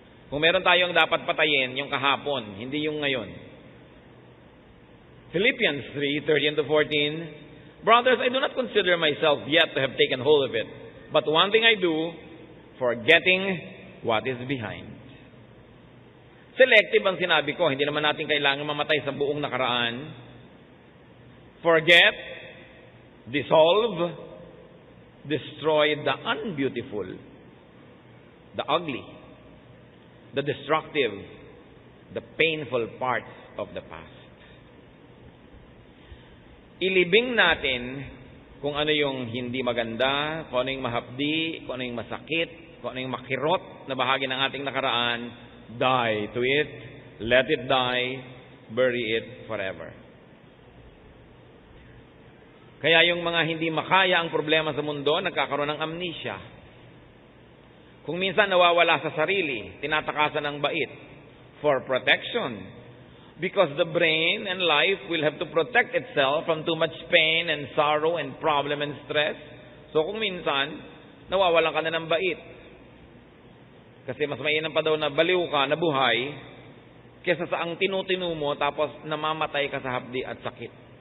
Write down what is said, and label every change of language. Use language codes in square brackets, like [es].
[tl] Kung meron tayong dapat patayin, yung kahapon, hindi yung ngayon. [en] Philippians 3:13-14, brothers, I do not consider myself yet to have taken hold of it, but one thing I do, forgetting what is behind. [tl] Selective ang sinabi ko, hindi naman natin kailangan mamatay sa buong nakaraan. [en] Forget, dissolve, destroy the unbeautiful, the ugly, the destructive, the painful parts of the past. [tl] Ilibing natin kung ano yung hindi maganda, kung ano yung mahapdi, kung ano yung masakit, kung ano yung makirot na bahagi ng ating nakaraan. [en] Die to it, let it die, bury it forever. [tl] Kaya yung mga hindi makaya ang problema sa mundo, nagkakaroon ng amnesia. Kung minsan nawawala sa sarili, tinatakasan ng bait [en] for protection. Because the brain and life will have to protect itself from too much pain and sorrow and problem and stress. [tl] So kung minsan, nawawalan ka na ng bait. Kasi mas mainam pa daw na baliw ka, nabuhay, kesa sa ang tinutinu mo tapos namamatay ka sa hapdi at sakit.